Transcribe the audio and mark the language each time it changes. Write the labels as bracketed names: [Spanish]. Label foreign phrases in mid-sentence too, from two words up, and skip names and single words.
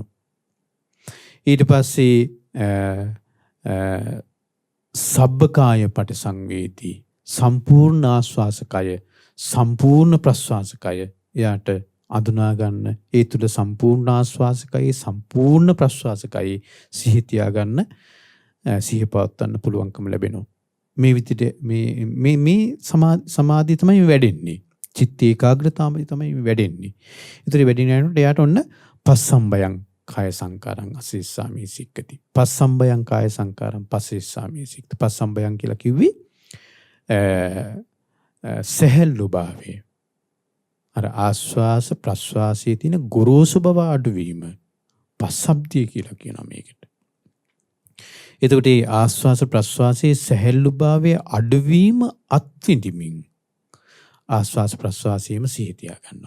[Sinhala] ඊට පස්සේ [Pali] සබ්බකාය පටිසංවේදී [Sinhala] සම්පූර්ණ ආස්වාසකය, සම්පූර්ණ ප්‍රස්වාසකය එයාට අඳුනා ගන්න, ඒ තුළ සම්පූර්ණ ආස්වාසකයි සම්පූර්ණ ප්‍රස්වාසකයි සිහි තියාගන්න, සිහි පවත්වන්න පුළුවන්කම ලැබෙනවා. මේ විදිහට මේ සමාධිය තමයි වැඩෙන්නේ. චිත්ත ඒකාග්‍රතාවය තමයි වැඩෙන්නේ. ඒතර වැඩින යනකොට එයාට ඔන්න [Pali] පස්සම්බයං කාය සංකාරං අසීස්සාමි සික්කති. පස්සම්බයං කාය සංකාරං පසීස්සාමි සික්කති. [Sinhala] පස්සම්බයං කියලා කිව්වේ සැහැල්ලු භාවය. අර ආස්වාස ප්‍රස්වාසයේ තියෙන ගොරෝසු බව අඩුවීම පස්සබ්දිය කියලා කියනවා මේකට. එතකොට මේ ආස්වාස ප්‍රස්වාසයේ සැහැල්ලු භාවය අඩුවීම අත්විඳිමින් ආස්වාස ප්‍රස්වාසයේම සිහි තියා ගන්නවා.